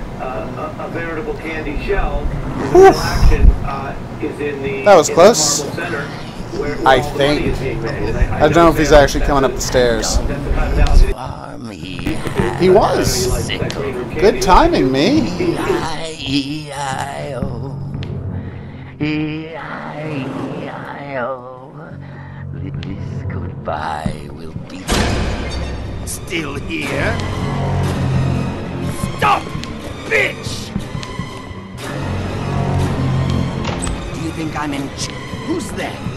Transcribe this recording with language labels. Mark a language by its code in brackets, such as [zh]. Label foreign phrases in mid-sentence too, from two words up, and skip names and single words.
[en] A veritable candy shell. The real action is in the, That was in close. the Marble Center, where I all the money think. is being made. And I don't know if he's actually coming up the stairs. That's the kind of analogy. He was. Good timing, me. E-I-E-I-O. E-I-E-I-O. This goodbye will be still here. Stop, bitch! Do you think I'm in? Who's there?